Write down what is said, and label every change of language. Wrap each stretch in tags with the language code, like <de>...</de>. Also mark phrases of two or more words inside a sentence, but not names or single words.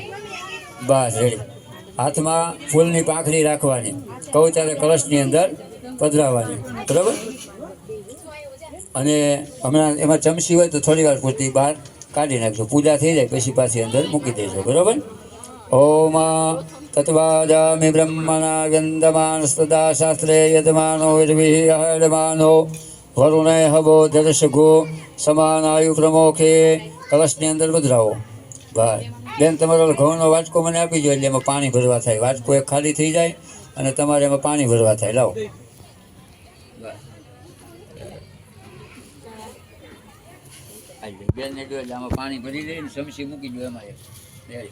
<gu>બસ રેડી. હાથમાં ફૂલની પાંખડી રાખવાની, કહું ત્યારે કળશની અંદર પધરાવવાની, બરાબર? અને હમણાં એમાં ચમચી હોય તો થોડી વાર પૂરતી બહાર કાઢી નાખજો. પૂજા થઈ જાય પછી પાછી અંદર મૂકી દેજો, બરાબર?</gu> <sa>ઓમ तत्वाजामि ब्रह्मणा व्यन्दमानस्तदा शास्त्रे यजमानो विर्भिः हयमानो वरुणे हवो दर्शगो समानायु प्रमोखे.</sa> <gu>कलशની અંદર બદલાવો. ભાઈ બેન તમારો ઘઉંનો વાટકો મને આપી દો, એટલે એમાં પાણી ભરવા થાય. વાટકો એક ખાલી થઈ જાય અને તમારે એમાં પાણી ભરવા થાય. લાવો બેન ને એટલે આમાં પાણી ભરી લઈને સમસી મૂકી દો એમાં એક.</gu>